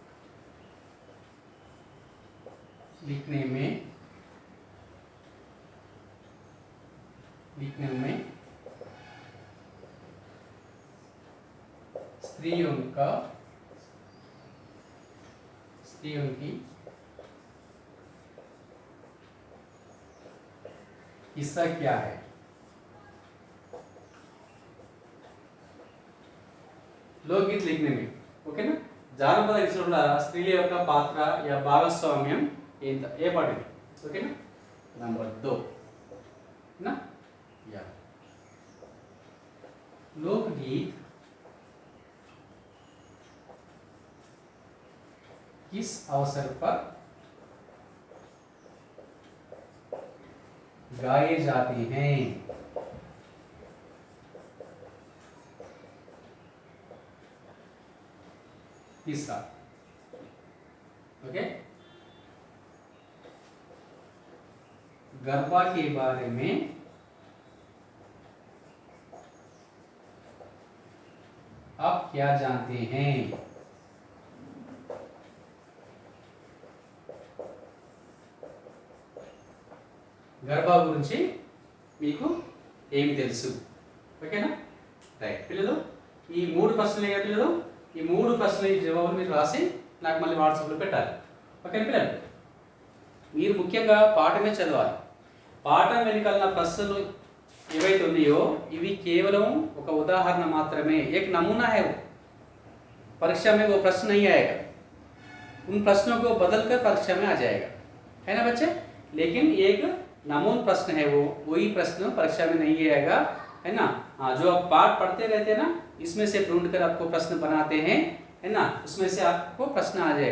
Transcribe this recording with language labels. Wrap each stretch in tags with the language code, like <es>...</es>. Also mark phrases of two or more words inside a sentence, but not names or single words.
<hi>लिखने में स्त्रियों की हिस्सा क्या है? लोकगीत लिखने में</hi> <te>ఓకేనా, జానపద గీతాల స్త్రీల యొక్క పాత్ర या భాగస్వామ్యం ఎంత ఏ పడింది? ఓకేనా,</te> <hi>नंबर 2 ना। या लोकगीत किस अवसर पर गाए जाते हैं? तीसरा, ओके, गरबा के बारे में आप क्या जानते हैं?</hi> <te>గర్భా గురించి మీకు ఏమి తెలుసు? ఓకేనా, రైట్ పిల్లలు. ఈ 3 ప్రశ్నలు ఏ పిల్లలు, ఈ 3 ప్రశ్నల జవాబులు మీరు రాసి నాకు మళ్ళీ వాట్సాప్లో పెట్టాలి. ఓకేనా పిల్లలు, మీరు ముఖ్యంగా పాఠమే చదవాలి. పాఠం వెనుకల ప్రశ్నలు ఏవైతే ఉన్నాయో ఇవి కేవలం ఒక ఉదాహరణ మాత్రమే,</te> <hi>एक नमूना है वो. परीक्षा में वो प्रश्न नहीं आएगा, उन प्रश्नों को बदलकर परीक्षा में आ जाएगा, है ना बच्चे. लेकिन एक नमून प्रश्न है वो, वही प्रश्न परीक्षा में नहीं आएगा, है ना. हाँ, जो आप पाठ पढ़ते रहते हैं ना, इसमें से ढूंढ कर आपको प्रश्न बनाते हैं, है ना, उसमें से आपको प्रश्न आ जाएगा.</hi>